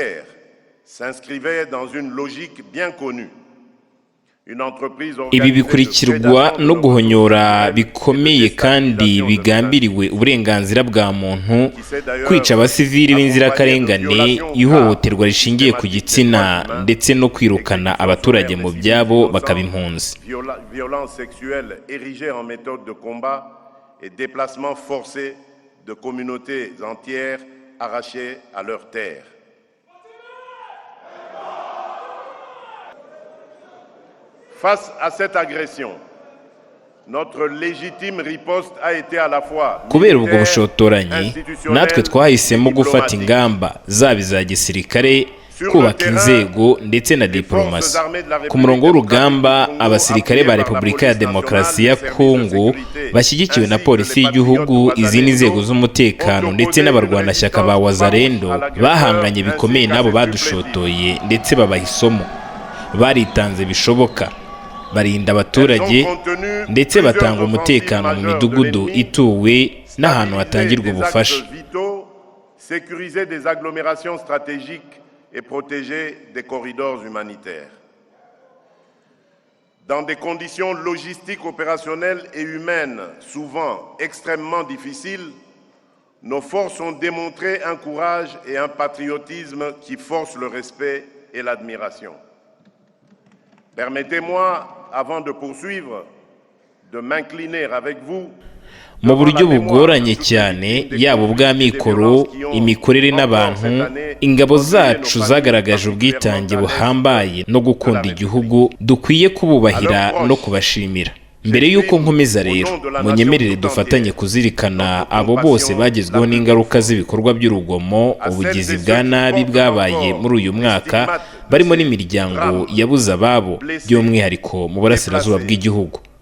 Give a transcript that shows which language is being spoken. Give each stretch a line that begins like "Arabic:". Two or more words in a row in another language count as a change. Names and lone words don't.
Kinyarwanda: Ibi bikurikirwa no guhonyora bikomeye kandi bigambiriwe uburenganzira bwa muntu, kwica abasivili b'inzirakarengane, ihohoterwa rishingiye ku gitsina ndetse no kwirukana abaturage mu byabo bakaba impunzi.
French: Face à cette agression, notre légitime riposte a été à la fois
Kinyarwanda: kubera ubwo bushotoranyi, natwe twahisemo gufata ingamba zaba iza gisirikare, kubaka inzego ndetse na diplomasi. Ku murongo w'urugamba, abasirikare ba Repubulika ya Demokarasi ya Kongo bashyigikiwe na polisi y'igihugu, izindi nzego z'umutekano ndetse n'abarwanashyaka ba Wazalendo bahanganye bikomeye n'abo badushotoye ndetse babaha isomo. Baritanze bishoboka, barinda abaturage ndetse batanga umutekano mu midugudu ituwe n'ahantu hatangirwa ubufasha.
French: Sécuriser des agglomérations stratégiques et protéger des corridors humanitaires. Dans des conditions logistiques, opérationnelles et humaines souvent extrêmement difficiles, nos forces ont démontré un courage et un patriotisme qui forcent le respect et l'admiration. Permettez-moi, avant de poursuivre, de m'incliner avec vous
Kinyarwanda: mu buryo bugoranye cyane, yaba ubw'amikoro, imikorere n'abantu. Ingabo zacu zagaragaje ubwitange buhambaye no gukunda igihugu, dukwiye kububahira no kubashimira. Mbere y'uko nkomeza rero, munyemerere dufatanye kuzirikana abo bose bagezweho n'ingaruka z'ibikorwa by'urugomo, ubugizi bwa nabi bwabaye muri uyu mwaka, barimo n'imiryango yabuze ababo by'umwihariko mu burasirazuba bw'igihugu.